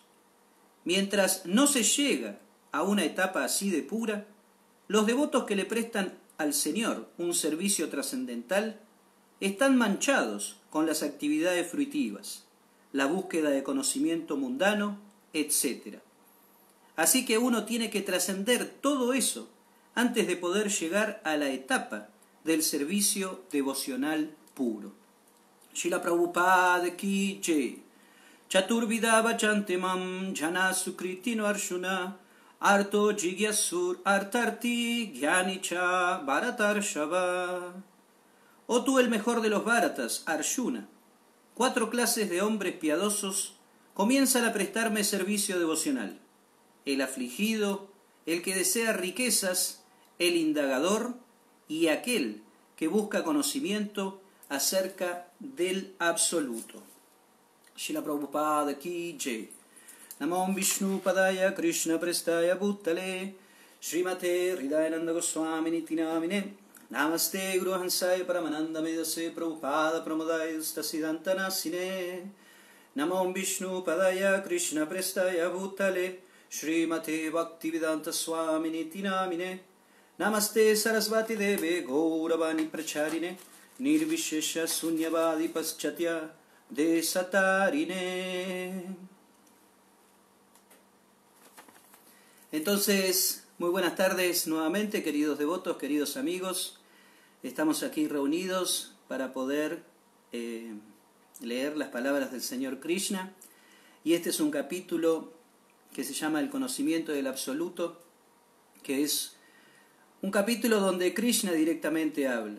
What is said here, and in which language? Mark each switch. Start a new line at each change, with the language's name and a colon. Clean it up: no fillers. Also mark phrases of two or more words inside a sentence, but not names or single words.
Spanish: Mientras no se llega a una etapa así de pura, los devotos que le prestan al Señor un servicio trascendental están manchados con las actividades fruitivas, la búsqueda de conocimiento mundano, etc. Así que uno tiene que trascender todo eso antes de poder llegar a la etapa del servicio devocional puro.
Sanskrit: Srila Prabhupada
Hindi: की जय.
Sanskrit: चतुर्विधा भजन्ते मां जनाः सुकृतिनोऽर्जुन आर्तो जिज्ञासुरर्थार्थी ज्ञानी च भरतर्षभ.
Spanish: Oh tú el mejor de los Bharatas, Arjuna, 4 clases de hombres piadosos comienzan a prestarme servicio devocional: el afligido, el que desea riquezas, el indagador y aquel que busca conocimiento acerca del absoluto. Srila Prabhupada
Hindi: की जय.
Sanskrit: नमो विष्णुपादाय कृष्णप्रेष्ठाय भूतले श्रीमते हृदयानन्द गोस्वामी इति नामिने नमस्ते गुरु हंसाय परमानन्द मेधसे प्रभुपाद प्रमोदाय स्तसिदन्त नाशिने नमो विष्णुपादाय कृष्णप्रेष्ठाय भूतले श्रीमते भक्तिवेदान्त स्वामी इति नामिने नमस्ते सारस्वते देवे गौरवाणी प्रचारिणे निर्विशेष शून्यवादि पाश्चात्य देशतारिणे.
Spanish: Entonces, muy buenas tardes nuevamente, queridos devotos, queridos amigos. Estamos aquí reunidos para poder leer las palabras del Señor Krishna. Y este es un capítulo que se llama El conocimiento del absoluto, que es un capítulo donde Krishna directamente habla.